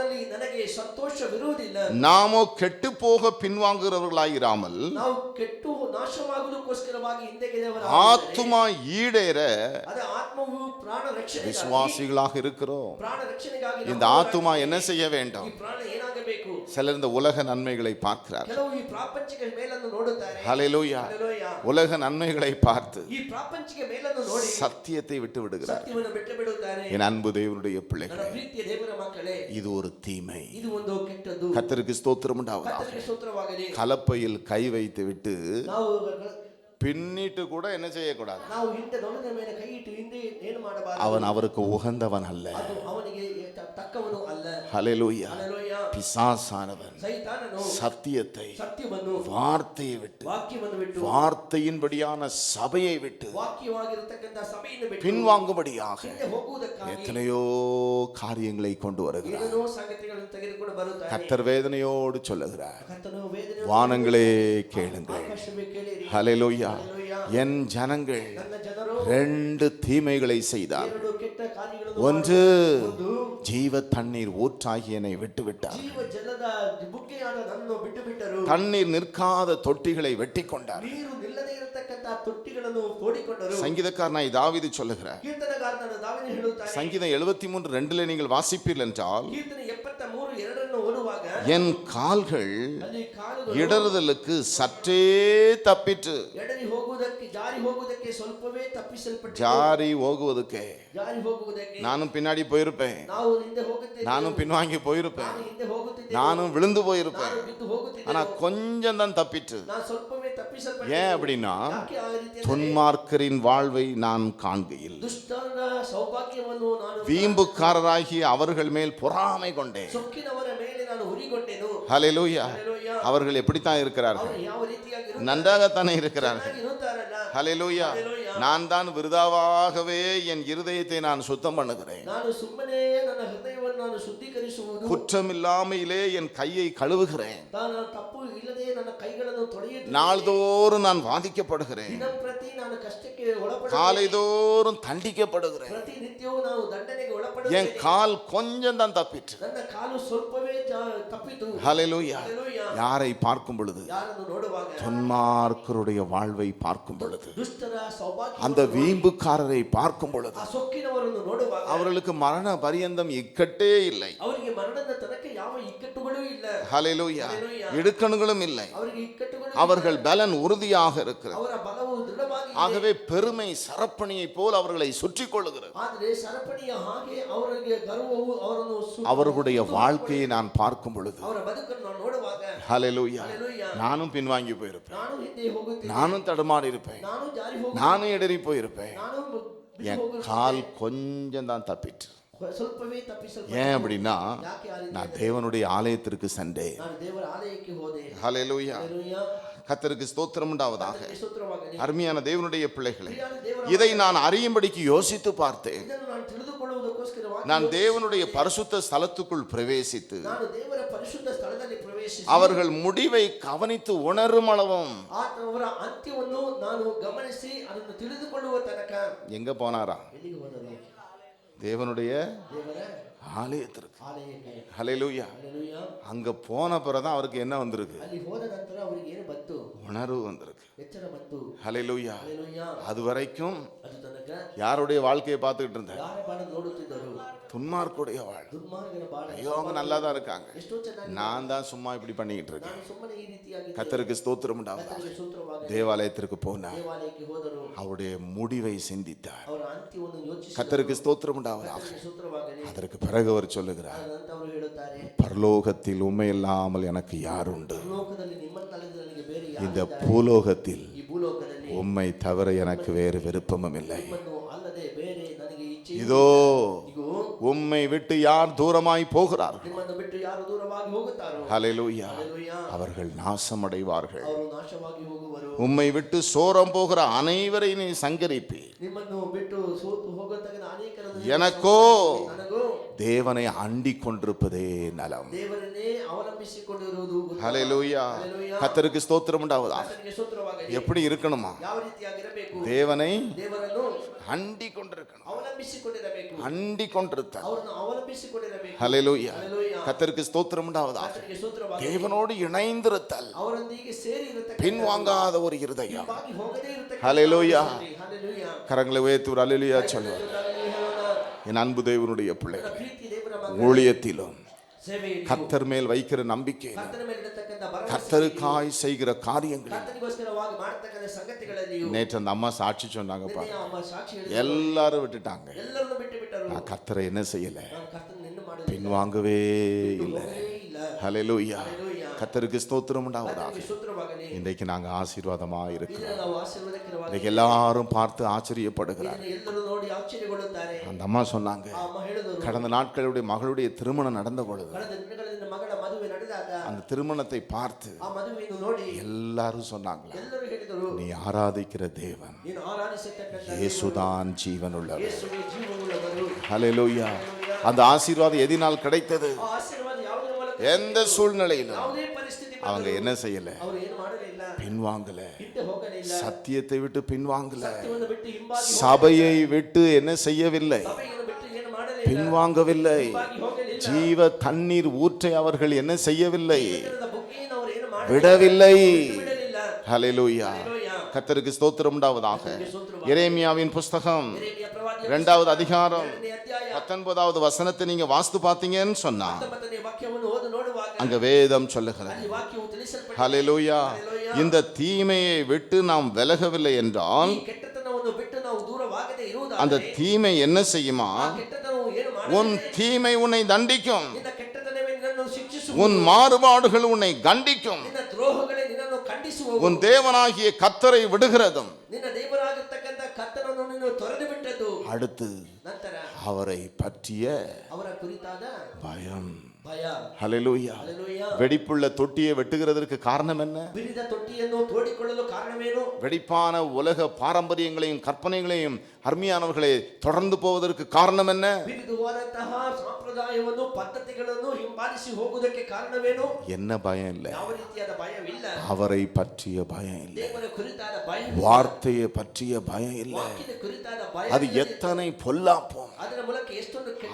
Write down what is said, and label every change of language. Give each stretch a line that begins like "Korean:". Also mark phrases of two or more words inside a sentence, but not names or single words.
Tamil: நாமோ கெட்டு போக பின்வாங்குகிறவர்களாயிராமல் ஆத்துமா ஈடேற விசுவாசிகளாக இருக்கிறோம். இந்த ஆத்துமா என்ன செய்ய வேண்டும்?
Kannada: ಇರಬೇಕು.
Tamil: சிலர் இந்த உலக நன்மைகளை பார்க்கிறார்.
Kannada: ಕೆಲವು ಈ ಪ್ರಾಪಂಚಿಕ ಮೇಲನ್ನು ನೋಡುತ್ತಾರೆ.
Tamil: ஹalleluya. உலக நன்மைகளை பார்த்து
Kannada: ಈ ಪ್ರಾಪಂಚಿಕ ಮೇಲನ್ನು ನೋಡಿ
Tamil: சத்தியத்தை விட்டு விடுகிறார்.
Kannada: ಸತ್ಯವನ್ನು ಬಿಟ್ಟು ಬಿಡುತ್ತಾರೆ.
Tamil: என் அன்பு தேவனுடைய பிள்ளைகளே,
Kannada: ನನ್ನ ಪ್ರೀತಿಯ ದೇವರ ಮಕ್ಕಳೇ,
Tamil: இது ஒரு தீமை.
Kannada: ಇದು ಒಂದು ಕೆಟ್ಟದ್ದು.
Tamil: கர்த்தருக்கு ஸ்தோத்திரம் உண்டாவதாக.
Kannada: ಕರ್ತನಿಗೆ ಸ್ತೋತ್ರವಾಗಲಿ.
Tamil: கலப்பையில் கை வைத்து விட்டு
Kannada: ನಾವು
Tamil: பின்னிட்டு கூட என்ன செய்யக்கூடாது.
Kannada: ನಾವು ಹಿಂದೆ ದೊಣ್ಣದ ಮೇಲೆ ಕೈ ಇಟ್ಟು ಹಿಂದೆ ಏನು ಮಾಡಬಾರದು.
Tamil: அவன் அவருக்கு உகந்தவன் அல்ல.
Kannada: ಅದು ಅವನಿಗೆ ತಕ್ಕವನು ಅಲ್ಲ.
Tamil: ஹalleluya.
Kannada: ಹalleluya.
Tamil: பிசாசானவன்
Kannada: ಸೈತಾನನು ಸತ್ಯವನ್ನು
Tamil: வார்த்தையை விட்டு
Kannada: ವಾಕ್ಯವನ್ನು ಬಿಟ್ಟು
Tamil: வார்த்தையின்படியான சபையை விட்டு
Kannada: ವಾಕ್ಯವಾಗಿರತಕ್ಕಂತ ಸಭೆಯನ್ನು ಬಿಟ್ಟು
Tamil: பின்வாங்கும்படியாக
Kannada: ಹೋಗುವುದಕ್ಕಾಗಿ
Tamil: எத்தனையோ காரியங்களை கொண்டு வருகிறார்.
Kannada: ಏನೋ ಸಂಗತಿಗಳನ್ನು ತೆಗೆದುಕೊಂಡು ಬರುತ್ತಾನೆ.
Tamil: கர்த்தர் வேதனையோடு சொல்லுகிறார்,
Kannada: ಕರ್ತನು ವೇದನೆ
Tamil: வானங்களே கேளுங்கள்.
Kannada: ಆಕಾಶವೇ ಕೇಳಿರಿ.
Tamil: ஹalleluya.
Kannada: ಹalleluya.
Tamil: என் ஜனங்கள்
Kannada: ನನ್ನ ಜನರು
Tamil: ரெண்டு தீமைகளை செய்தார்.
Kannada: ಎರಡು ಕೆಟ್ಟ ಕಾರ್ಯಗಳನ್ನು
Tamil: ஒன்று,
Kannada: ಒಂದು
Tamil: ஜீவ தண்ணீர் ஊற்றாகிய என்னை விட்டு விட்டார்.
Kannada: ಜೀವ ಜಲದ ಬುಗ್ಗೆಯಾದ ನನ್ನನ್ನು ಬಿಟ್ಟು ಬಿಟ್ಟರು.
Tamil: தண்ணீர் நிற்காத தொட்டிகளை வெட்டி கொண்டார்.
Kannada: ನೀರು ನಿಲ್ಲದೇ ಇರತಕ್ಕಂತ ತೊಟ್ಟಿಗಳನ್ನು ತೋಡಿಕೊಂಡರು.
Tamil: சங்கீதக்காரனாய் தாவீது சொல்லுகிறார்,
Kannada: ಕೀರ್ತನಗಾರನಾದ ದಾವೀದನು ಹೇಳುತ್ತಾನೆ,
Tamil: சங்கீதம் 73:2 நீங்கள் வாசிப்பீர்கள் என்றால்,
Kannada: ಕೀರ್ತನೆ 73:2 ಓದುವಾಗ
Tamil: என் கால்கள்
Kannada: ಅಲ್ಲಿ ಕಾಲುಗಳು
Tamil: இடறுதலுக்கு சற்றே தப்பிற்று.
Kannada: ಎಡರಿ ಹೋಗುವುದಕ್ಕೆ ಜಾರಿ ಹೋಗುವುದಕ್ಕೆ ಸ್ವಲ್ಪವೇ ತಪ್ಪಿಸಲ್ಪಟ್ಟು ஜாரி ಹೋಗುವುದಕ್ಕೆ ಜಾರಿ ಹೋಗುವುದಕ್ಕೆ
Tamil: நானும் பின்னாடி போயிருப்பேன்,
Kannada: ನಾವು ಹಿಂದೆ ಹೋಗುತ್ತೇವೆ.
Tamil: நானும் பின்வாங்கி போயிருப்பேன்,
Kannada: ನಾನು ಹಿಂದೆ ಹೋಗುತ್ತಿದ್ದೆ.
Tamil: நானும் விழுந்து போயிருப்பேன்.
Kannada: ನಾನು ಬಿದ್ದು ಹೋಗುತ್ತಿದ್ದೆ.
Tamil: ஆனா கொஞ்சம் தான் தப்பிற்று.
Kannada: ನಾನು ಸ್ವಲ್ಪವೇ ತಪ್ಪಿಸಲ್ಪಟ್ಟೆ.
Tamil: ஏன் அப்படின்னா,
Kannada: ಯಾಕೆ ಆ ರೀತಿ?
Tamil: துன்மார்க்கரின் வாழ்வை நான் காண்கையில்
Kannada: ದುಷ್ಟರ ಸೌಭಾಗ್ಯವನ್ನು ನಾನು
Tamil: வீம்புக்காரராகிய அவர்கள் மேல் பொறாமை கொண்டேன்.
Kannada: ಸೊಕ್ಕಿನವರ ಮೇಲೆ ನಾನು ಉರಿಗೊಂಡೆನು.
Tamil: ஹalleluya.
Kannada: ಹalleluya.
Tamil: அவர்கள் எப்படித்தான் இருக்கிறார்கள்?
Kannada: ಅವರು ಯಾವ ರೀತಿಯಾಗಿ
Tamil: நன்றாகத்தானே இருக்கிறார்கள்.
Kannada: ಇರುತ್ತಾರಲ್ಲ.
Tamil: ஹalleluya. நான் தான் விருதாவாகவே என் இருதயத்தை நான் சுத்தம் பண்ணுகிறேன்.
Kannada: ನಾನು ಸುಮ್ಮನೆ ನನ್ನ ಹೃದಯವನ್ನು ನಾನು ಶುದ್ಧೀಕರಿಸುವುದು,
Tamil: குற்றமில்லாமையிலே என் கையை கழுவுகிறேன்.
Kannada: ನಾನು ತಪ್ಪು ಇಲ್ಲದೆ ನನ್ನ ಕೈಗಳನ್ನು ತೊಳೆಯುತ್ತೇನೆ.
Tamil: நாள்தோறும் நான் வாதிக்கப்படுகிறேன்.
Kannada: ದಿನಂಪ್ರತಿ ನಾನು ಕಷ್ಟಕ್ಕೆ ಒಳಪಡುತ್ತೇನೆ.
Tamil: காலைதோறும் தண்டிக்கப்படுகிறேன்.
Kannada: ಪ್ರತಿನಿತ್ಯವೂ ನಾವು ದಂಡನೆಗೆ
Tamil: என்
Kannada: ಒಳಪಡುತ್ತೇವೆ.
Tamil: கால் கொஞ்சம் தான் தப்பிற்று.
Kannada: ನನ್ನ ಕಾಲು ಸ್ವಲ್ಪವೇ ತಪ್ಪಿತು.
Tamil: ஹalleluya.
Kannada: ಹalleluya.
Tamil: யாரை பார்க்கும் பொழுது?
Kannada: ಯಾರನ್ನು ನೋಡುವಾಗ?
Tamil: துன்மார்க்கருடைய வாழ்வை பார்க்கும் பொழுது,
Kannada: ದುಷ್ಟರ ಸೌಭಾಗ್ಯ
Tamil: அந்த வீம்புக்காரரை பார்க்கும் பொழுது,
Kannada: ಆ ಸೊಕ್ಕಿನವರನ್ನು ನೋಡುವಾಗ
Tamil: அவர்களுக்கு மரண பரியந்தம் இக்கட்டே இல்லை.
Kannada: ಅವರಿಗೆ ಮರಣದ ತನಕ ಯಾವ ಇಕ್ಕಟ್ಟುಗಳೂ ಇಲ್ಲ.
Tamil: ஹalleluya.
Kannada: ಹalleluya.
Tamil: இடுக்கண்களும் இல்லை.
Kannada: ಅವರಿಗೆ ಇಕ್ಕಟ್ಟುಗಳು
Tamil: அவர்கள் பலன் உறுதியாக இருக்கிறது.
Kannada: ಅವರ ಬಲವು ದೃಢವಾಗಿದೆ.
Tamil: ஆகவே பெருமை சரப்பணியை போல் அவர்களை சுற்றி கொள்ளுகிறது.
Kannada: ಆದರೆ ಸರಪಣಿಯ ಹಾಗೆ ಅವರಿಗೆ ಗರ್ವವು ಅವರನ್ನು
Tamil: அவர்களுடைய வாழ்க்கையை நான் பார்க்கும் பொழுது,
Kannada: ಅವರ ಬದುಕನ್ನು ನಾನು ನೋಡುವಾಗ
Tamil: ஹalleluya,
Kannada: ಹalleluya.
Tamil: நானும் பின்வாங்கி போயிருப்பேன்,
Kannada: ನಾನು ಹಿಂದೆ ಹೋಗುತ್ತೇನೆ.
Tamil: நானும் தடுமாறி இருப்பேன்,
Kannada: ನಾನು ಜಾರಿ ಹೋಗುತ್ತೇನೆ.
Tamil: நானும் இடறி போயிருப்பேன்.
Kannada: ನಾನು ಬಿದ್ದು
Tamil: என்
Kannada: ಹೋಗುತ್ತೇನೆ.
Tamil: கால் கொஞ்சம் தான் தப்பிற்று.
Kannada: ಸ್ವಲ್ಪವೇ ತಪ್ಪಿಸಲ್ಪಟ್ಟೆ.
Tamil: ஏன் அப்படின்னா,
Kannada: ಯಾಕೆ ಆ ರೀತಿ?
Tamil: நான் தேவனுடைய ஆலயத்திற்கு சென்றேன்.
Kannada: ನಾನು ದೇವರ ಆಲಯಕ್ಕೆ ಹೋದೆ.
Tamil: ஹalleluya.
Kannada: ಹalleluya.
Tamil: கர்த்தருக்கு ஸ்தோத்திரம் உண்டாவதாக.
Kannada: ಸ್ತೋತ್ರವಾಗಲಿ.
Tamil: அருமையான தேவனுடைய பிள்ளைகளே,
Kannada: ಪ್ರಿಯರಾದ ದೇವರ
Tamil: இதை நான் அறியும்படிக்கு யோசித்து பார்த்தேன்.
Kannada: ಇದನ್ನು ನಾನು ತಿಳಿದುಕೊಳ್ಳುವುದಕ್ಕೋಸ್ಕರವಾಗಿ
Tamil: நான் தேவனுடைய பரிசுத்த ஸ்தலத்துக்குள் பிரவேசித்து
Kannada: ನಾನು ದೇವರ ಪರಿಶುದ್ಧ ಸ್ಥಳದಲ್ಲಿ ಪ್ರವೇಶಿಸಿ
Tamil: அவர்கள் முடிவை கவனித்து உணரும் அளவும்
Kannada: ಅವರ ಅಂತ್ಯವನ್ನು ನಾನು ಗಮನಿಸಿ ಅದನ್ನು ತಿಳಿದುಕೊಳ್ಳುವ ತನಕ
Tamil: எங்க போனாரா?
Kannada: ಎಲ್ಲಿಗೆ ಹೋದರು?
Tamil: தேவனுடைய
Kannada: ದೇವರ
Tamil: ஆலயத்திற்கு.
Kannada: ಆಲಯಕ್ಕೆ.
Tamil: ஹalleluya.
Kannada: ಹalleluya.
Tamil: அங்க போன பிறகுதான் அவருக்கு என்ன வந்திருக்கு?
Kannada: ಅಲ್ಲಿ ಹೋದ ನಂತರ ಅವರಿಗೆ ಏನು ಬಂತು?
Tamil: உணர்வு வந்திருக்கு.
Kannada: ಎಚ್ಚರ ಬಂತು.
Tamil: ஹalleluya.
Kannada: ಹalleluya.
Tamil: அது வரைக்கும்
Kannada: ಅದು ತನಕ
Tamil: யாருடைய வாழ்க்கையை பார்த்துக்கிட்டு இருந்தார்?
Kannada: ಯಾರ ಬಾಳ ನೋಡುತ್ತಿದ್ದರು?
Tamil: துன்மார்க்குடைய வாழ்.
Kannada: ದುರ್ಮಾರ್ಗನ ಬಾಳ.
Tamil: ஐயோ, அவங்க நல்லா தான் இருக்காங்க,
Kannada: ಎಷ್ಟೋ ಚೆನ್ನಾಗಿ
Tamil: நான் தான் சும்மா இப்படி பண்ணிக்கிட்டு இருக்கேன்.
Kannada: ನಾನು ಸುಮ್ಮನೆ ಈ ರೀತಿಯಾಗಿ
Tamil: கர்த்தருக்கு ஸ்தோத்திரம் உண்டாவதாக.
Kannada: ಕರ್ತನಿಗೆ ಸ್ತೋತ್ರವಾಗಲಿ.
Tamil: தேவாலயத்திற்கு போனார்,
Kannada: ದೇವಾಲಯಕ್ಕೆ ಹೋದರು.
Tamil: அவருடைய முடிவை சிந்தித்தார்.
Kannada: ಅವರ ಅಂತ್ಯವನ್ನು ಯೋಚಿಸಿದರು.
Tamil: கர்த்தருக்கு ஸ்தோத்திரம் உண்டாவதாக.
Kannada: ಕರ್ತನಿಗೆ ಸ್ತೋತ್ರವಾಗಲಿ.
Tamil: அதற்கு பிறகு அவர் சொல்லுகிறார்,
Kannada: ಅದರಂತೆ ಅವರು ಹೇಳುತ್ತಾರೆ,
Tamil: பரலோகத்தில் உண்மை இல்லாமல் எனக்கு யாருண்டு?
Kannada: ಭೂಲೋಕದಲ್ಲಿ ನಿಮ್ಮನ್ನಲ್ಲದೆ ನನಗೆ ಬೇರೆ
Tamil: இந்த
Kannada: ಯಾರಿದ್ದಾರೆ?
Tamil: பூலோகத்தில்
Kannada: ಈ ಭೂಲೋಕದಲ್ಲಿ
Tamil: உம்மை தவிர எனக்கு வேறு விருப்பமும் இல்லை.
Kannada: ನಿಮ್ಮನ್ನು ಅಲ್ಲದೆ ಬೇರೆ ನನಗೆ ಇಚ್ಛೆ ಇಲ್ಲ.
Tamil: இதோ
Kannada: ಇಗೋ,
Tamil: உம்மை விட்டு யார் தூரமாய் போகிறார்கள்?
Kannada: ನಿಮ್ಮನ್ನು ಬಿಟ್ಟು ಯಾರು ದೂರವಾಗಿ ಹೋಗುತ್ತಾರೋ?
Tamil: ஹalleluya.
Kannada: ಹalleluya.
Tamil: அவர்கள் நாசமடைவார்கள்.
Kannada: ಅವರು ನಾಶವಾಗಿ ಹೋಗುವರು.
Tamil: உம்மை விட்டு சோரம் போகிற அனைவரை நீ சங்கரிப்பி.
Kannada: ನಿಮ್ಮನ್ನು ಬಿಟ್ಟು ಸೋತು ಹೋಗತಕ್ಕ ಅನೇಕರನ್ನು
Tamil: எனக்கோ
Kannada: ನನಗೂ
Tamil: தேவனை அண்டிக் கொண்டிருப்பதே நலம்.
Kannada: ದೇವರನ್ನೇ ಅವಲಂಬಿಸಿಕೊಂಡಿರುವುದು ಉತ್ತಮ.
Tamil: ஹalleluya.
Kannada: ಹalleluya.
Tamil: கர்த்தருக்கு ஸ்தோத்திரம் உண்டாவதாக.
Kannada: ಕರ್ತನಿಗೆ ಸ್ತೋತ್ರವಾಗಲಿ.
Tamil: எப்படி இருக்கணுமா?
Kannada: ಯಾವ ರೀತಿಯಾಗಿರಬೇಕು?
Tamil: தேவனை
Kannada: ದೇವರನ್ನು
Tamil: அண்டிக் கொண்டிருக்கணும்.
Kannada: ಅವಲಂಬಿಸಿಕೊಂಡಿರಬೇಕು.
Tamil: அண்டிக் கொண்டிருத்தார்.
Kannada: ಅವರನ್ನು ಅವಲಂಬಿಸಿಕೊಂಡಿರಬೇಕು.
Tamil: ஹalleluya.
Kannada: ಹalleluya.
Tamil: கர்த்தருக்கு ஸ்தோத்திரம் உண்டாவதாக.
Kannada: ಕರ್ತನಿಗೆ ಸ್ತೋತ್ರವಾಗಲಿ.
Tamil: தேவனோடு இணைந்திருத்தல்,
Kannada: ಅವರೊಂದಿಗೆ ಸೇರಿ ಇರತಕ್ಕ
Tamil: பின்வாங்காத ஒரு இருதயம்.
Kannada: ಬಾಗಿ ಹೋಗದೇ ಇರತಕ್ಕ
Tamil: ஹalleluya.
Kannada: ಹalleluya.
Tamil: கரங்களை உயர்த்தி ஒரு அல்லேலூயா சொல்லுவார்.
Kannada: ಹೇಳೋಣ.
Tamil: என் அன்பு தேவனுடைய பிள்ளை,
Kannada: ನನ್ನ ಪ್ರೀತಿ ದೇವರ ಮಗ
Tamil: ஊழியத்திலும்
Kannada: ಸೇವೆಯಲ್ಲಿ
Tamil: கர்த்தர் மேல் வைக்கிற நம்பிக்கை,
Kannada: ಕರ್ತನ ಮೇಲೆ ಇಡತಕ್ಕಂತ ಭರವಸೆ,
Tamil: கர்த்தருக்காய் செய்கிற காரியங்கள்.
Kannada: ಕರ್ತನಿಗೋಸ್ಕರವಾಗಿ ಮಾಡತಕ್ಕಂತ ಸಂಗತಿಗಳಲ್ಲಿಯೂ
Tamil: நேற்று அந்த அம்மா சாட்சி சொன்னாங்கப்பா,
Kannada: ನಿನ್ನೆ ಅಮ್ಮ ಸಾಕ್ಷಿ ಹೇಳಿದ್ರು.
Tamil: எல்லாரும் விட்டுட்டாங்க,
Kannada: ಎಲ್ಲರನ್ನು ಬಿಟ್ಟು ಬಿಟ್ಟರು.
Tamil: நான் கர்த்தரை என்ன செய்யல,
Kannada: ನಾನು ಕರ್ತನ ನಿನ್ನ ಮಾಡಲಿಲ್ಲ,
Tamil: பின்வாங்கவே
Kannada: ಬಿಟ್ಟು
Tamil: இல்லை.
Kannada: ಹೋಗಲೇ ಇಲ್ಲ.
Tamil: ஹல்லேலூயா,
Kannada: ಹಲ್ಲೆಲೂಯಾ.
Tamil: கர்த்தருக்கு ஸ்தோத்திரம் உண்டாவதாக.
Kannada: ಕರ್ತನಿಗೆ ಸ್ತೋತ್ರವಾಗಲಿ.
Tamil: இன்றைக்கு நாங்க ஆசீர்வாதமா
Kannada: ಇದನ್ನ
Tamil: இருக்கிறோம்.
Kannada: ನಾವು ಆಶೀರ್ವಾದಕರವಾಗಿ,
Tamil: இன்னைக்கு எல்லாரும் பார்த்து ஆச்சரியப்படுகிறார்.
Kannada: ಇದನ್ನ ಎಲ್ಲರೂ ನೋಡಿ ಆಶ್ಚರ್ಯಗೊಳ್ಳುತ್ತಾರೆ.
Tamil: அந்த அம்மா சொன்னாங்க,
Kannada: ಆ ಅಮ್ಮ ಹೇಳಿದರು,
Tamil: கடந்த நாட்களுடைய மகளுடைய திருமணம் நடந்த பொழுது
Kannada: ಕಳೆದ ದಿನಗಳಲ್ಲಿ ಮಗಳ ಮದುವೆ ನಡೆದಾಗ
Tamil: அந்த திருமணத்தை பார்த்து
Kannada: ಆ ಮದುವೆಯನ್ನು ನೋಡಿ
Tamil: எல்லாரும் சொன்னாங்க,
Kannada: ಎಲ್ಲರೂ ಹೇಳಿದರು,
Tamil: நீ ஆராதிக்கிற தேவன்
Kannada: ನೀನು ಆರಾಧಿಸತಕ್ಕಂತ
Tamil: இயேசுதான் ஜீவனுள்ளவர்.
Kannada: ಯೇಸುವೇ ಜೀವವುಳ್ಳವರು.
Tamil: ஹல்லேலூயா. அந்த ஆசீர்வாதம் எதினால் கிடைத்தது?
Kannada: ಆ ಆಶೀರ್ವಾದ ಯಾವುದರ ಮೂಲಕ?
Tamil: எந்த சூழ்நிலையிலும்
Kannada: ಯಾವುದೇ ಪರಿಸ್ಥಿತಿ
Tamil: அவங்க
Kannada: ಬಂದರೂ
Tamil: என்ன செய்யல,
Kannada: ಅವರು ಏನು ಮಾಡಲಿಲ್ಲ,
Tamil: பின்வாங்கல,
Kannada: ಹಿಂದೆ ಹೋಗಲಿಲ್ಲ,
Tamil: சத்தியத்தை விட்டு பின்வாங்கல,
Kannada: ಸತ್ಯವನ್ನು ಬಿಟ್ಟು ಹಿಂಬಾಗಿ
Tamil: சபையை விட்டு என்ன செய்யவில்லை,
Kannada: ಸಭೆಯನ್ನು ಬಿಟ್ಟು ಏನು ಮಾಡಲಿಲ್ಲ,
Tamil: பின்வாங்கவில்லை.
Kannada: ಹಿಂಬಾಗಿ ಹೋಗಲಿಲ್ಲ,
Tamil: ஜீவ தண்ணீர் ஊற்றை அவர்கள் என்ன செய்யவில்லை,
Kannada: ಜೀವನದ ಬುಗ್ಗೆಯನ್ನು ಅವರು ಏನು ಮಾಡಲಿಲ್ಲ,
Tamil: விடவில்லை.
Kannada: ಬಿಡಲಿಲ್ಲ.
Tamil: ஹல்லேலூயா.
Kannada: ಹಲ್ಲೆಲೂಯಾ.
Tamil: கர்த்தருக்கு ஸ்தோத்திரம் உண்டாவதாக.
Kannada: ಸ್ತೋತ್ರವಾಗಲಿ.
Tamil: எரேமியாவின் புஸ்தகம்
Kannada: ಯೆರೆಮೀಯ ಪ್ರವಾದಿಯ
Tamil: 2வது அதிகாரம்
Kannada: 2ನೇ ಅಧ್ಯಾಯ
Tamil: 19வது வசனத்தை நீங்க வாஸ்து பார்த்தீங்கன்னு சொன்னா
Kannada: 19ನೇ ವಾಕ್ಯವನ್ನು ಓದಿ ನೋಡುವಾಗ
Tamil: அங்க வேதம் சொல்லுகிறது,
Kannada: ಅಲ್ಲಿ ವಾಕ್ಯವು ತಿಳಿಸಲ್ಪಟ್ಟಿದೆ.
Tamil: ஹல்லேலூயா,
Kannada: ಹಲ್ಲೆಲೂಯಾ.
Tamil: இந்த தீமையை விட்டு நாம் விலகவில்லை என்றால்
Kannada: ಈ ಕೆಟ್ಟತನವನ್ನು ಬಿಟ್ಟು ನಾವು ದೂರವಾಗದೆ
Tamil: அந்த
Kannada: ಇರುವುದಾದರೆ
Tamil: தீமை என்ன செய்யுமா,
Kannada: ಆ ಕೆಟ್ಟತನವು ಏನು
Tamil: உன்
Kannada: ಮಾಡುತ್ತದೆ?
Tamil: தீமை உன்னை தண்டிக்கும்,
Kannada: ನಿನ್ನ ಕೆಟ್ಟತನವೇ ನಿನ್ನನ್ನು ಶಿಕ್ಷಿಸುವುದು,
Tamil: உன் மாறுபாடுகள் உன்னை கண்டிக்கும்,
Kannada: ನಿನ್ನ ದ್ರೋಹಗಳೇ ನಿನ್ನನ್ನು ಖಂಡಿಸುವವು,
Tamil: உன் தேவனாகிய கர்த்தரை விடுகிறதும்.
Kannada: ನಿನ್ನ ದೇವರಾಗಿರ್ತಕ್ಕಂಥ ಕರ್ತನನ್ನು ನೀನು ತೊರೆದು ಬಿಟ್ಟದ್ದು.
Tamil: அடுத்து
Kannada: ನಂತರ
Tamil: அவரை பற்றிய
Kannada: ಅವರ ಕುರಿತಾದ
Tamil: பயம்.
Kannada: ಭಯ.
Tamil: ஹல்லேலூயா.
Kannada: ಹಲ್ಲೆಲೂಯಾ.
Tamil: வெடிப்புள்ள தொட்டியை வெட்டுகிறதற்கு காரணம் என்ன?
Kannada: ಬಿರಿದ ತೊಟ್ಟಿಯನ್ನು ತೋಡಿಕೊಳ್ಳಲು ಕಾರಣವೇನು?
Tamil: வெடிப்பான உலக பாரம்பரியங்களையும் கற்பனைகளையும் அருமையானவர்களை தொடர்ந்து போவதற்கு காரணம் என்ன?
Kannada: ಬಿರಿದು ಹೋದಂತಹ ಸಂಪ್ರದಾಯವನ್ನು ಪದ್ಧತಿಗಳನ್ನು ಹಿಂಬಾಲಿಸಿ ಹೋಗುವುದಕ್ಕೆ ಕಾರಣವೇನು?
Tamil: என்ன பயம் இல்லை,
Kannada: ಯಾವ ರೀತಿಯಾದ ಭಯವಿಲ್ಲ,
Tamil: அவரை பற்றிய பயம் இல்லை,
Kannada: ದೇವರ ಕುರಿತಾದ ಭಯ,
Tamil: வார்த்தையை பற்றிய பயம் இல்லை.
Kannada: ವಾಕ್ಯದ ಕುರಿತಾದ ಭಯ,
Tamil: அது எத்தனை பொல்லாப்பும்
Kannada: ಅದರ ಮೂಲಕ ಎಷ್ಟೊಂದು ಕೆಟ್ಟ,